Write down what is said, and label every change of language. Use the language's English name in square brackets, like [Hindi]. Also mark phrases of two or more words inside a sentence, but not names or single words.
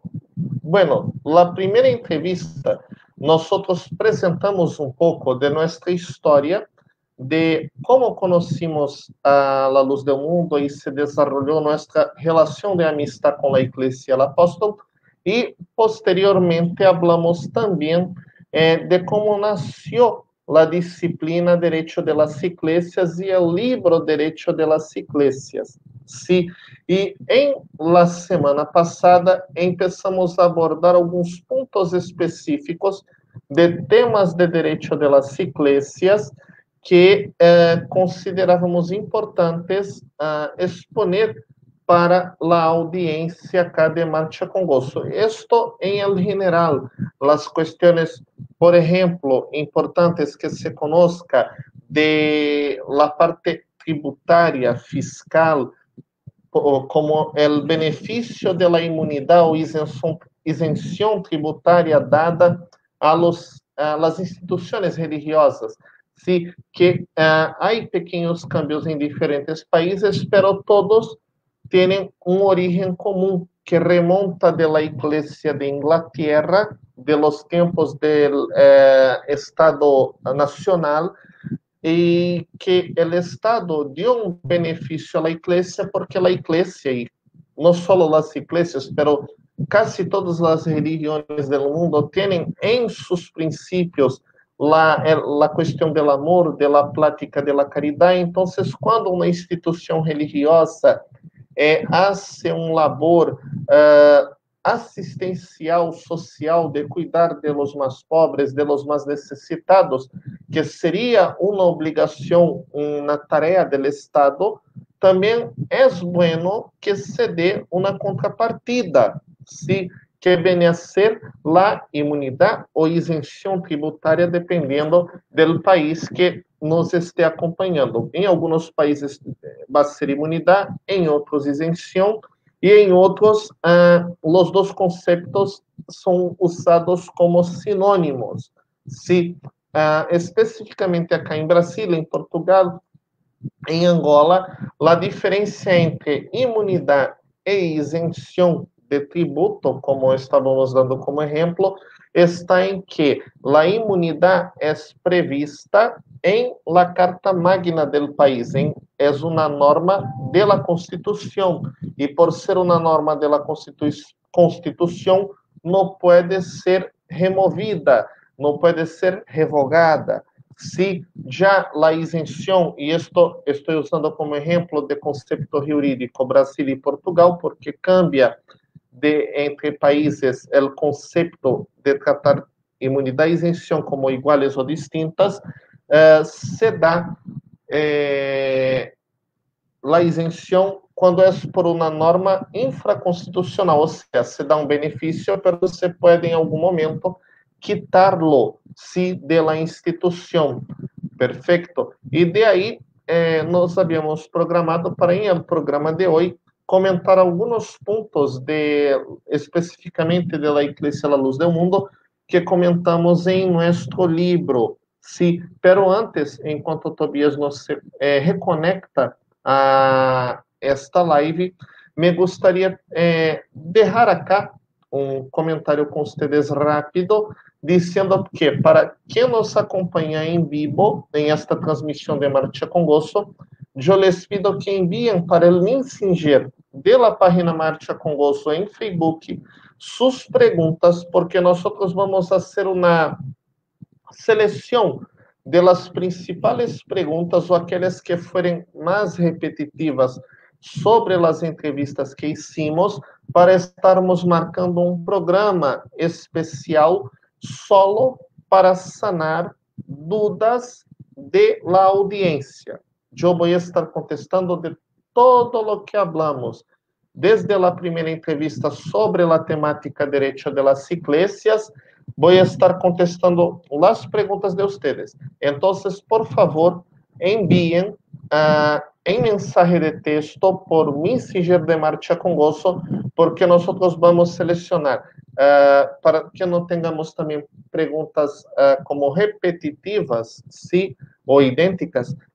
[Spanish] Bueno, la primera entrevista, nosotros presentamos un poco de nuestra historia, de cómo conocimos a la luz del mundo y se desarrolló nuestra relación de amistad con la Iglesia del Apóstol, y posteriormente hablamos también de cómo nació la disciplina Derecho de las Iglesias y el libro Derecho de las Iglesias. [Portuguese] Sí, e em la semana passada começamos a abordar alguns pontos específicos de temas de direito [Spanish] de las iglesias [Portuguese] que considerávamos importantes exponer para a audiência acá de Marcha con Gozo. [Spanish] Esto em el general, las cuestiones, por ejemplo, importantes que se conozca de la parte tributária, fiscal, [Portuguese] como o benefício [Spanish] de la inmunidade [Portuguese] ou isenção tributária dada [Spanish] a las [Portuguese] instituições religiosas. Sí, que há pequenos cambios em diferentes países, pero todos têm origen comum que remonta de la Iglesia de Inglaterra, de los tempos del Estado Nacional, e que o Estado deu um benefício à igreja porque a igreja, e não só as igrejas, [Spanish] pero casi [Portuguese] todas as religiões do mundo têm em seus princípios la questão do amor, [Spanish] de la plática, de la [Portuguese] caridade. Então, quando uma instituição religiosa hace um labor assistencial social de cuidar [Spanish] de los [Portuguese] mais pobres, [Spanish] de los [Portuguese] mais necessitados, que seria uma obrigação, uma tarefa do Estado, também é bueno que se dê uma contrapartida, ¿sí? [Spanish] que viene a ser la inmunidad o isención tributaria, dependiendo del país que nos esté acompanhando. [Portuguese] Em alguns países vai ser imunidade, em outros isenção, e em outros, os dois conceitos são usados como sinônimos. Se, especificamente acá em Brasil, em Portugal, em Angola, a diferença entre imunidade e isenção de tributo, como estávamos dando como exemplo, está em que a imunidade é prevista em [Spanish] la Carta Magna del país, [Portuguese] é uma norma de la Constituição, e por ser uma norma de la Constituição, não pode ser removida, não pode ser revogada. Se já a isenção, e isto estou usando como exemplo de conceito jurídico Brasil e Portugal, porque cambia entre países o conceito de tratar imunidade e isenção como iguais ou distintas, se dá a isenção quando é por uma norma infraconstitucional, ou seja, se dá um benefício, mas você pode em algum momento quitarlo, se de la instituição. Perfeito? E de aí, nós havíamos programado para, em el programa de hoje, comentar alguns pontos especificamente de la Iglesia La Luz del Mundo, que comentamos em nosso livro. Sí, pero antes, enquanto Tobias nos reconecta a esta live, me gostaria deixar acá um comentário com vocês rápido, dizendo que para quem nos acompanha em vivo, em esta transmissão de Marcha com Gozo, eu [Spanish] les pido [Portuguese] que enviem para o Messenger de la página Marcha com Gozo em Facebook suas perguntas, porque nós vamos fazer uma seleção de las principais perguntas ou aquelas que forem mais repetitivas sobre as entrevistas que hicimos, para estarmos marcando um programa especial solo para sanar dúvidas de la audiência. Eu vou estar contestando de todo o que hablamos, desde a primeira entrevista sobre a temática direito [Spanish] de las iglesias. [Portuguese] Vou estar contestando as perguntas de vocês. Então, por favor, enviem em mensagem de texto por Messenger de Marcha com Gozo, porque nós vamos selecionar, para que não tenhamos também perguntas como repetitivas, sim, ou idênticas.